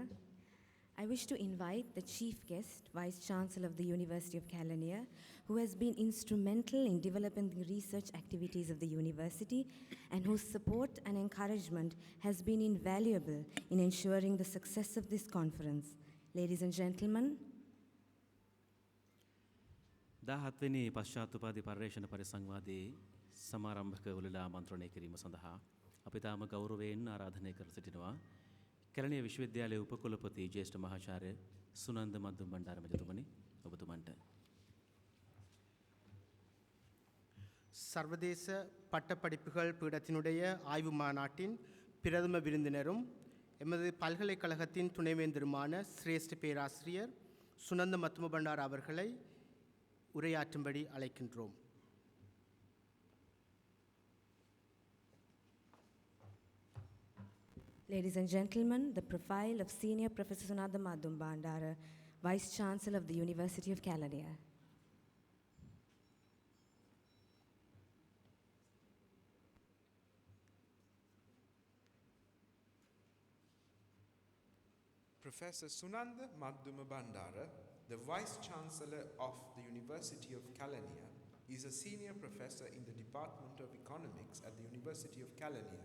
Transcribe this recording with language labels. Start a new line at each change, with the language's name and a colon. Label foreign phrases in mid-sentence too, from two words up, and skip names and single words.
English: I wish to invite the chief guest, Vice Chancellor of the University of Kelaniya, who has been instrumental in developing the research activities of the university and whose support and encouragement has been invaluable in ensuring the success of this conference. Ladies and gentlemen,
Sinhala: 17 වෙනි පශ්චාත්තුපාදී පර්යේෂණ පරිසංවාදයේ සමාරම්භක උළෙලා ආමන්ත්‍රණය කිරීම සඳහා අපි තාම ගෞරවයෙන් ආරාධනය කර සිටිනවා කෙලණිය විශ්වවිද්‍යාලයේ උපකුලපති ජ්‍යෙෂ්ඨ මහාචාර්ය සුනන්ද මද්දුම් බණ්ඩාර මැතිතුමනි ඔබතුමන්ට
Tamil: சர்வதேச பட்டப்படிப்புகள் பீடத்தினுடைய ஆய்வு மாநாட்டின் பிரதம விருந்தினரும் எமது பல்கலைக்கழகத்தின் துணைவேந்தருமான சிரேஷ்ட பேராசிரியர் சுனந்த மத்தும பண்டார் அவர்களை உரையாற்றும்படி அழைக்கின்றோம்.
English: ladies and gentlemen, the profile of Senior Professor Sunanda Madhum Bandara, Vice Chancellor of the University of Kelaniya. Professor Sunanda Madhuma Bandara, the Vice Chancellor of the University of Kelaniya, is a senior professor in the Department of Economics at the University of Kelaniya.